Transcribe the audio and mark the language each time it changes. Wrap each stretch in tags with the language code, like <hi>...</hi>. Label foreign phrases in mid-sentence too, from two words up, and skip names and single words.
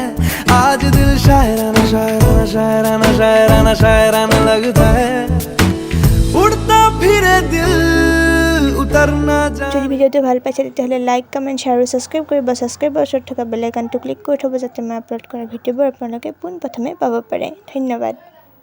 <hi>आज दिल शायराना शायराना शायराना शायराना शायराना लगता है। उड़ता फिरे दिल उतरना जा।</hi> <as>যদি ভিডিঅ'টো ভাল পাইছে তেতিয়াহ'লে</as> <en>like comment share</en> <as>আৰু ছাবস্ক্ৰাইব কৰিব। ছাবস্ক্ৰাইবৰ ওচৰত থকা বেল আইকনটো ক্লিক কৰি থ'ব যাতে মই আপলোড কৰা ভিডিঅ'বোৰ আপোনালোকে পোনপ্ৰথমে পাব পাৰে। ধন্যবাদ।</as>